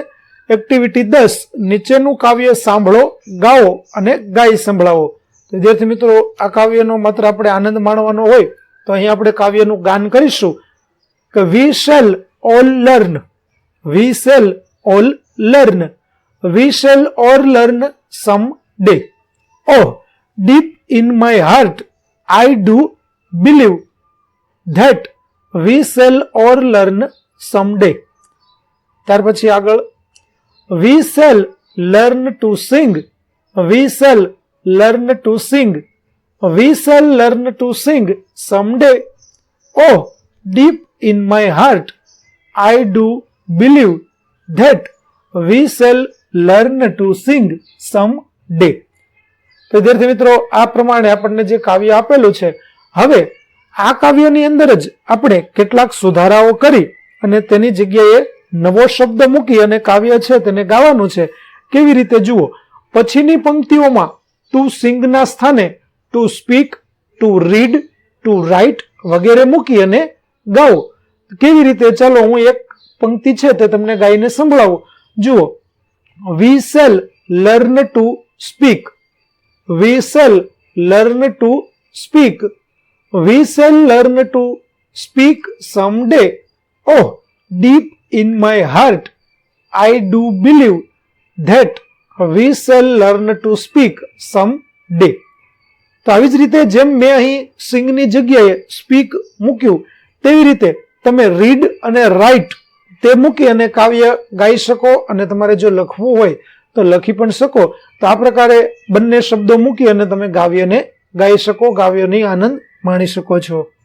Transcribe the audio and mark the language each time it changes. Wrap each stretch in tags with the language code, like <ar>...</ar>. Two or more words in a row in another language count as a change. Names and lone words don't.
<gu>એક્ટિવિટી 10, નીચેનું કાવ્ય સાંભળો, ગાઓ અને ગાઈ સંભળાવો. તો વિદ્યાર્થી મિત્રો, આ કાવ્યનો માત્ર આપણે આનંદ માણવાનો હોય તો અહીં આપણે કાવ્યનું ગાન કરીશું કે</gu> <en>we shall all learn, we shall all learn, we shall all learn someday. ઓહ, deep in my heart I do believe that we shall all learn someday.</en> <gu>ત્યાર પછી આગળ</gu> <en>we shall learn to sing, we shall learn to sing, we shall learn to sing someday. Oh, deep in my heart I do believe that we shall learn to sing someday.</en> <gu>તો વિદ્યાર્થી મિત્રો, આ પ્રમાણે આપણને જે કાવ્ય આપેલું છે, હવે આ કાવ્યની અંદર જ આપણે કેટલાક સુધારાઓ કરી અને તેની જગ્યાએ નવો શબ્દ મૂકી અને કાવ્ય છે તેને ગાવાનું છે. કેવી રીતે જુઓ, પછીની પંક્તિઓમાં</gu> <en>to sing</en> <gu>ના સ્થાને</gu> <en>to speak, to read, to write</en> <gu>વગેરે મૂકી અને ગાઓ. કેવી રીતે? ચાલો હું એક પંક્તિ છે તે તમને ગાઈને સંભળાવું.</gu> <en>જુઓ, we shall learn to speak, we shall learn to speak, we shall learn to speak someday. Oh, deep in my heart I do believe that we shall learn to speak someday.</en> <gu>તો આવી જ રીતે જેમ મેં અહીં સિંગની જગ્યાએ સ્પીક મૂક્યું, તેવી રીતે તમે રીડ અને રાઇટ તે મૂકી અને કાવ્ય ગાઈ શકો અને તમારે જો લખવું હોય તો લખી પણ શકો. તો આ પ્રકારે બંને શબ્દો મૂકી અને તમે કાવ્યને ગાઈ શકો, કાવ્યની આનંદ માણી શકો છો.</gu>